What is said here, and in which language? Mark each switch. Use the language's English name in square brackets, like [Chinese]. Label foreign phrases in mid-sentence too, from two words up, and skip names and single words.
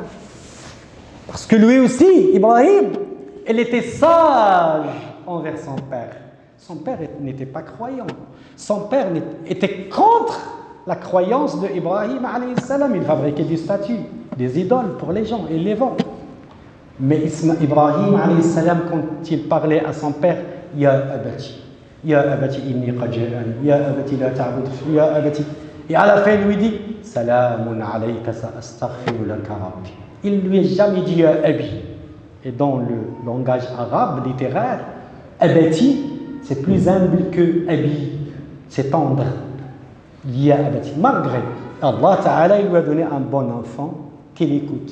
[French] Parce que lui aussi, Ibrahim, il était sage envers son père. Son père n'était pas croyant. Son père était contre la croyance de Ibrahim [Arabic] عليه السلام. [French] Il fabriquait des statues, des idoles pour les gens et les vend. Mais Ibrahim [Arabic] عليه السلام, [French] quand il parlait à son père, [Arabic] يا أبت، يا أبت إني قد جاءني، يا أبت لا تعبد، يا أبت. [French] Et à la fin, il lui dit [Arabic] سلام عليك سأستغفر لك ربي. [French] Il ne lui a jamais dit [Arabic] يا أبي. [French] Et dans le langage arabe littéraire, abati, c'est plus humble que abi. C'est tendre. [Arabic] يا أبت. [French] Malgré [Arabic] الله تعالى, [French] il lui a donné un bon enfant qu'il écoute.